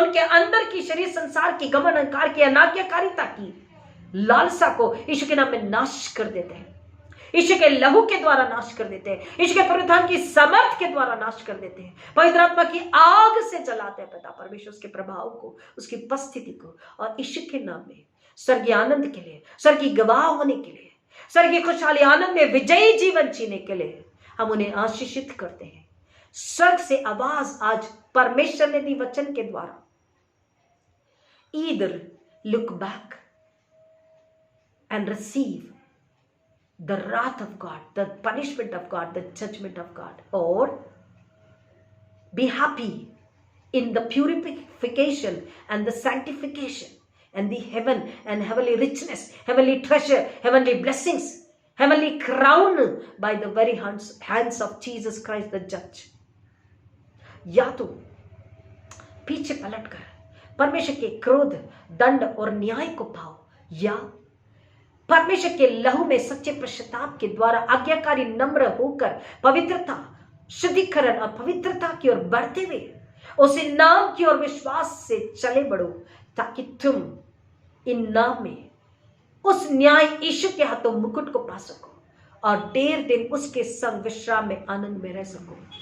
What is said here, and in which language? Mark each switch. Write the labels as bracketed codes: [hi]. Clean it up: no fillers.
[hi] उनके अंदर की शरीर संसार की, घमंड अहंकार की, अनाज्ञाकारिता की लालसा को यीशु के नाम में नाश कर देते हैं, यीशु के लहू के द्वारा नाश कर देते हैं, यीशु के पुनरुत्थान की समर्थ के द्वारा नाश कर देते हैं, पवित्र आत्मा की आग से जलाते हैं पिता परमेश्वर, उसके प्रभाव को, उसकी उपस्थिति को, और यीशु के नाम में स्वर्गीय आनंद के लिए, स्वर्गीय गवाह होने के लिए, स्वर्गीय खुशहाली आनंद में विजयी जीवन जीने के लिए हम उन्हें आशीषित करते हैं। स्वर्ग से आवाज आज परमेश्वर ने दी वचन के द्वारा, [en] Either look back and receive the wrath of God, the punishment of God, the judgment of God, or be happy in the purification and the sanctification and the heaven and heavenly richness, heavenly treasure, heavenly blessings, heavenly crown by the very hands of Jesus Christ the judge. [hi] या तो पीछे पलटकर परमेश्वर के क्रोध, दंड और न्याय को पाओ, या परमेश्वर के लहू में सच्चे पश्चाताप के द्वारा आज्ञाकारी नम्र होकर पवित्रता, शुद्धिकरण और पवित्रता की ओर बढ़ते हुए उस नाम की ओर विश्वास से चले बढ़ो, ताकि तुम इन नाम में उस न्याय यीशु के हाथों मुकुट को पा सको और देर दिन उसके संग विश्राम में, आनंद में रह सको।